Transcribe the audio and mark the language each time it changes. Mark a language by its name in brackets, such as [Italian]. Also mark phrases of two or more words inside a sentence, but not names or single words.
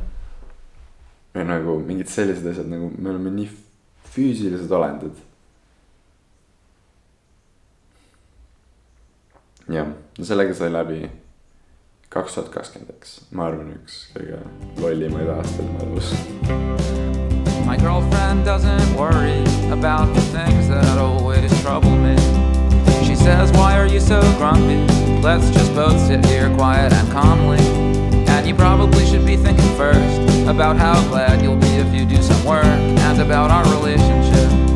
[Estonian] Või nagu mingid sellised asjad, nagu me oleme nii füüsilised olendid. Ja sellega sai läbi 2021. Ma arvan üks kõige lollimaid aastaid mu elus. [English] My girlfriend doesn't worry about the things that always trouble me. She says, why are you so grumpy? Let's just both sit here quiet and calmly. And you probably should be thinking first about how glad you'll be if you do some work and about our relationship.